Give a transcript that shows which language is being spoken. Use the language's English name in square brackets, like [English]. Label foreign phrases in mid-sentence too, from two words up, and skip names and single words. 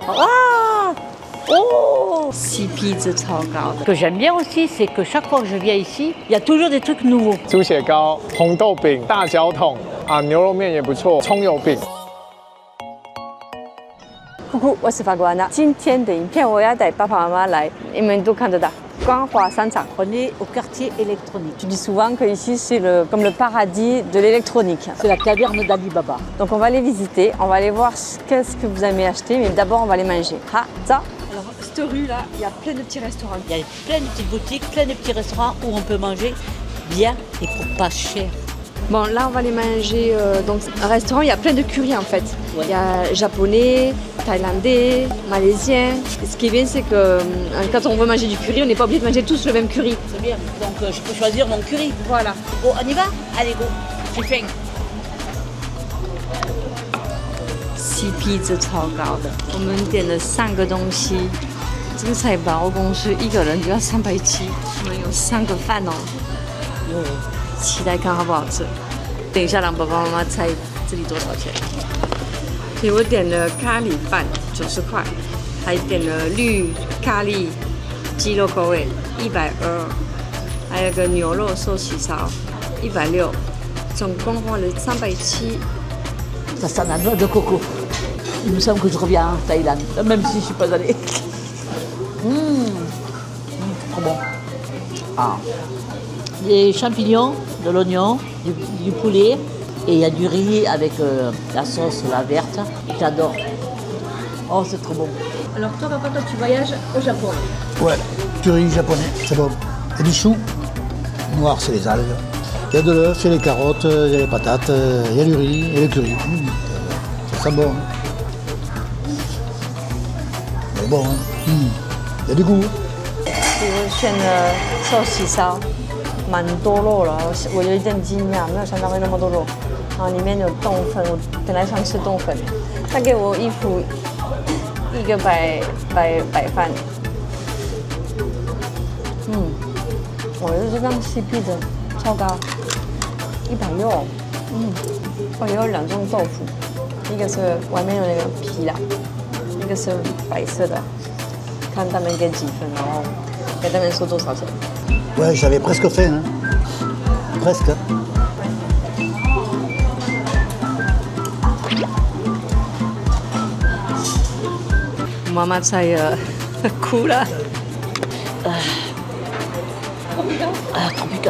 [Chinese] 哇哦，CP 值超高的。 [French] Ce que j'aime bien aussi, c'est que chaque fois que je viens ici, il y a toujours des trucs nouveaux. [Chinese] 猪血糕、红豆饼、大脚桶啊，牛肉面也不错，葱油饼。 Coucou，我是法国安娜。今天的影片我要带爸爸妈妈来，你们都看得到。光华商场。 [French] On est au quartier électronique. Tu dis souvent qu'ici c'est comme le paradis de l'électronique. C'est la caverne d'Alibaba. Donc on va les visiter, on va aller voir qu'est-ce que vous aimez acheter, mais d'abord on va les manger. Ah, ça. Alors cette rue là, il y a plein de petits restaurants. Il y a plein de petites boutiques, plein de petits restaurants où on peut manger bien et pour pas cher. Bon, là, on va aller manger dans un restaurant. Il y a plein de currys en fait. Ouais. Il y a japonais, thaïlandais, malaisien. Et ce qui est bien, c'est que quand on veut manger du curry, on n'est pas obligé de manger tous le même curry. C'est bien. Donc, je peux choisir mon curry. Voilà. Bon, on y va? Allez, go. J'ai faim. [Chinese] CP 值超高的。我们点了3个东西，这个菜包公是一个人就要370，我们有3个饭哦。期待看好不好吃。等一下让爸爸妈妈猜这里多少钱。所以我点了咖喱饭90块，还点了绿咖喱鸡肉口味120，还有个牛肉寿喜烧160，总共花了370。 [French] Ça sent la noix de coco. Il me semble que je reviens en Thaïlande, même si je ne suis pas allée. Trop bon. Ah. Des champignons, de l'oignon, du poulet et il y a du riz avec la sauce la verte. J'adore. Oh, c'est trop bon. Alors toi, papa, toi, tu voyages au Japon. Ouais, curry japonais, c'est bon. Il y a du chou, noir, c'est les algues. Il y a de l'œuf, il y a les carottes, il y a les patates, il y a du riz et le curry. Ça sent bon. C'est bon, hein. Il y a du goût. [Chinese] 我选了寿喜烧，蛮多肉了，我有一点惊讶，没有想到会那么多肉。然后里面有冬粉，我本来想吃冬粉，他给我一副一个白饭。我觉得这张 CP 值超高，160。我有2种豆腐，一个是外面有那个皮啦，一个是白色的，看他们给几分，然后给他们说多少钱。 [French] Ouais, j'avais presque faim, hein. Presque. [Chinese] Maman 猜哭了。 [French] Ah, Tropica.